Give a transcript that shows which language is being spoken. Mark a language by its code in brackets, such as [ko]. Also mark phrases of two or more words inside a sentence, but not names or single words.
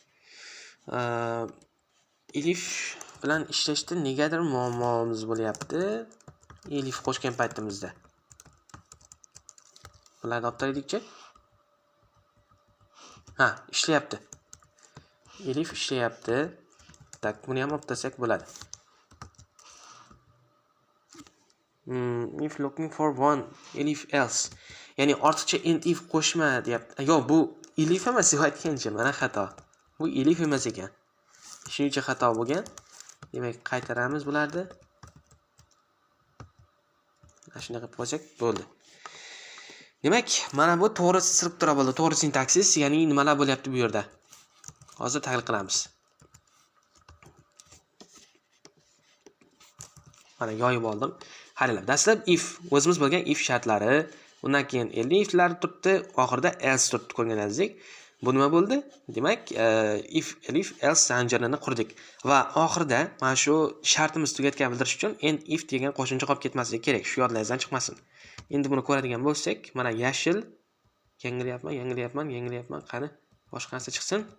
[uz] Elif bilan ishlashda negadir muammomiz bo'lyapti. Elif qo'shgan paytimizda. Bularni olib turaylikchi. Ishlayapti. Elif ishlayapti. Tak, buni ham olib tursak bo'ladi. [en] If looking for one elif else. [uz] Ya'ni ortiqcha [en] end if [uz] qo'shma deyapti. Yo'q, bu elif emas deb aytgancha, mana xato. Bu elif emas ekan. Shuning uchun xato bo'lgan. Demak, qaytaramiz bularni. Shunday qilib qo'ysak bo'ldi. Demak, mana bu to'g'ri struktura bo'ldi, to'g'ri sintaksis, ya'ni nimalar bo'lyapti bu yerda. Hozir tahlil qilamiz. Mana yoyib oldim. Qaranglar, dastlab if o'zimiz bo'lgan if shartlari, undan keyin eliflar turibdi, oxirida else turibdi ko'rganingizdek. Bu nima bo'ldi? Demak, [en] if elif else [uz] zanjirini qurdik va oxirida mana shu shartimiz tugatgan bildirish uchun [en] end if [uz] degan qo'shimcha qolib ketmasligi kerak, shu yodlaringizdan chiqmasin. Endi buni ko'radigan bo'lsak, mana yashil yangilayapman. Qani, boshqa narsa chiqsin.